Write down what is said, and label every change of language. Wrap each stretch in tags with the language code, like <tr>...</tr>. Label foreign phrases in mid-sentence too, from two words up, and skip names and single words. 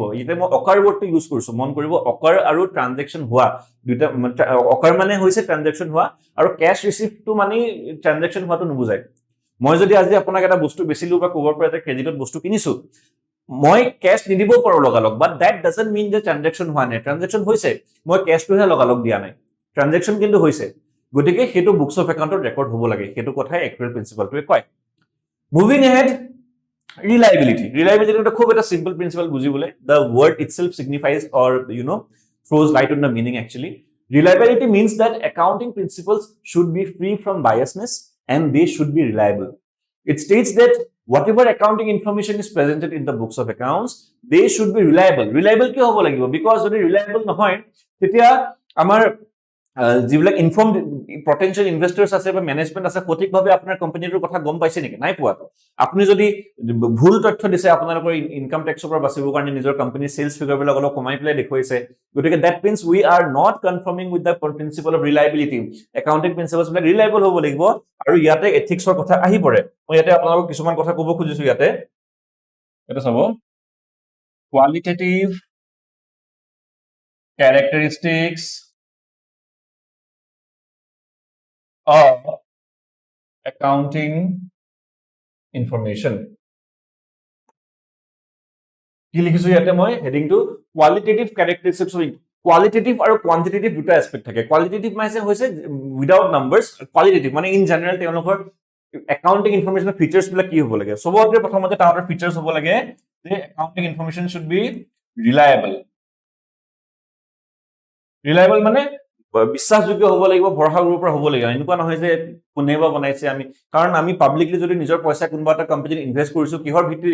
<as>এতিয়া মই অকাৰ ৱৰ্ডটো ইউজ কৰিছো, মন কৰিব অকাৰ আৰু ট্ৰানজেকশন হোৱা দুটা, অকাৰ মানে হৈছে ট্ৰানজেকশন হোৱা, আৰু ক্যাশ ৰিসিভটো মানে ট্ৰানজেকশন হোৱাটো নুবুজায়। মই যদি আজি আপোনাক এটা বস্তু বেচিলো বা কোবৰ পৰা এটা ক্ৰেডিটত বস্তু কিনিছো, মই ক্যাশ নিদিব পাৰো লগালগ,</as> <en>but that doesn't mean</en> <as>যে ট্ৰানজেকশন হোৱা নাই। ট্ৰানজেকশন হৈছে, মই ক্যাশটোহে লগালগ দিয়া নাই, ট্ৰানজেকশন কিন্তু হৈছে। গতিকে সেইটো বুকস অফ একাউণ্টত ৰেকৰ্ড হ'ব লাগে, সেইটো কথাই একুৱেল প্ৰিন্সিপালটোৱে কয়।</as> <en>moving ahead,</en> <as>ৰিলায়েবিলিটি। ৰিলায়েবিলিটি খুব এটা সিম্পল প্ৰিন্সিপাল বুজিবলৈ।</as> <en>the word itself signifies or throws light on the meaning actually. Reliability means that accounting principles should be free from biasness and they should be reliable. It states that whatever accounting information is presented in the books of accounts, they should be reliable.</en> <as>Reliable কিয় হ'ব লাগিব? Because যদি reliable নহয়, তেতিয়া আমাৰ যিবিলাক</as> <en>inform potential investors</en> <as>আছে বা মেনেজমেন্ট আছে, সঠিকভাৱে আপোনাৰ কোম্পানীটোৰ কথা গম পাইছে নেকি? নাই পোৱা। আপুনি যদি ভুল তথ্য দিছে আপোনালোকৰ ইনকাম টেক্সৰ পৰা বাচিবৰ কাৰণে নিজৰ কোম্পানীৰ সেলছ ফিগাৰবিলাক অলপ কমাই পেলাই দেখুৱাইছে, গতিকে</as> <en>that means we are not conforming with the principle of reliability. accounting principles</en> <as>বিলাক ৰিলায়েবল হ'ব লাগিব, আৰু ইয়াতে এথিক্সৰ কথা আহি পৰে। মই ইয়াতে আপোনালোকক কিছুমান কথা ক'ব খুজিছো। ইয়াতে এটা চাব,</as> <en>কোৱালিটেটিভ characteristics of accounting information.</en> <as>কি লিখিছো ইয়াতে মই হেডিংটো</as> <en>qualitative characteristics of qualitative</en> <as>আৰু কোৱান্টিটেটিভ দুটা এস্পেক্ট থাকে কোৱালিটেটিভ মানে হৈছে</as> <en>without numbers</en> <as>কোৱালিটেটিভ মানে</as> <en>in general</en> <as>তেওঁলোকৰ একাউন্টিং ইনফৰমেশনৰ ফিচাৰ্স বিলাক কি হ'ব লাগে সবতকৈ প্ৰথমতে তাৰ ফিচাৰ্স হ'ব লাগে যে</as> <en>accounting information should be reliable</en> <as>মানে বিশ্বাসযোগ্য হ'ব লাগিব ভৰসা কৰিব পৰা হ'ব লাগিব এনেকুৱা নহয় যে কোনেবা বনাইছে আমি কাৰণ আমি পাব্লিকলি যদি নিজৰ পইচা কোনোবা এটা কোম্পানীত ইনভেষ্ট কৰিছো কিহৰ ভিত্তিত</as>